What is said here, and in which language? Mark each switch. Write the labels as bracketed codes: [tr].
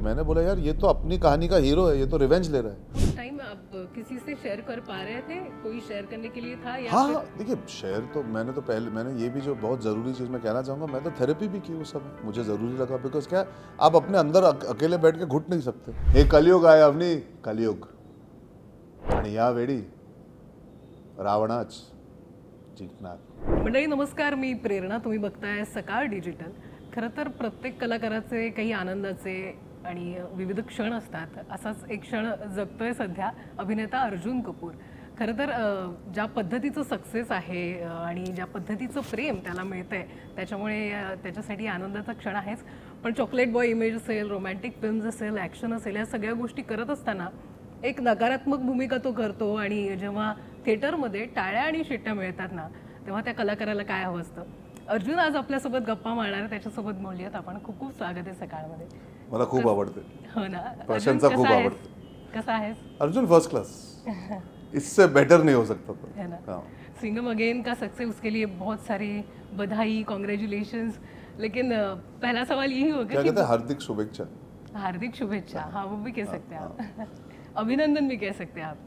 [hi] मैंने बोला यार ये तो अपनी कहानी का हीरो है, ये तो रिवेंज ले रहा है। उस टाइम आप किसी से शेयर कर पा रहे थे? कोई शेयर करने के लिए था या हाँ, देखिए शेयर तो मैंने ये भी जो बहुत ज़रूरी चीज़ मैं कहना चाहूँगा, मैं तो थेरेपी भी की उस समय। मुझे ज़रूरी लगा बिकॉज क्या आप अपने अंदर अकेले बैठ के घुट नहीं सकते। एक कलयुग आया अपनी कलयुग [mr] आणि या वेळी रावणाच जिंकणार। मंडळी नमस्कार, मी प्रेरणा, तुम्ही बघताय सकाळ डिजिटल। खरं तर प्रत्येक कलाकाराचे काही आनंदाचे आणि विविध क्षण असतात। असाच एक क्षण जगतोय सध्या अभिनेता अर्जुन कपूर। खरं तर ज्या पद्धतीचं सक्सेस आहे आणि ज्या पद्धतीचं प्रेम त्याला मिळतंय त्याच्यामुळे त्याच्यासाठी आनंदाचा क्षण आहेच। पण चॉकलेट बॉय इमेज असेल, रोमॅन्टिक फिल्म्स असेल, ॲक्शन असेल, या सगळ्या गोष्टी करत असताना एक नकारात्मक भूमिका तो करतो आणि जेव्हा थिएटरमध्ये टाळ्या आणि शिट्ट्या मिळतात ना तेव्हा त्या कलाकाराला काय हवं असतं। अर्जुन आज आपल्यासोबत गप्पा मारणार आहे, त्याच्यासोबत बोलूयात आपण। खूप खूप स्वागत आहे सकाळमध्ये। मला खूप आवडते। हो ना, प्रशंसा खूप आवडते। कसा आहेस? [hi] अर्जुन फर्स्ट क्लास, इससे बेटर नहीं हो सकता था। है ना। हाँ। सिंघम अगेन का सक्सेस, उसके लिए बहुत सारी बधाई, कॉन्ग्रेचुलेशंस। लेकिन पहला सवाल यही होगा क्या कि कहते हैं, [mr] हार्दिक शुभेच्छा। हार्दिक शुभेच्छा, [hi] हाँ वो भी कह सकते हैं आप। अभिनंदन भी कह सकते हैं आप।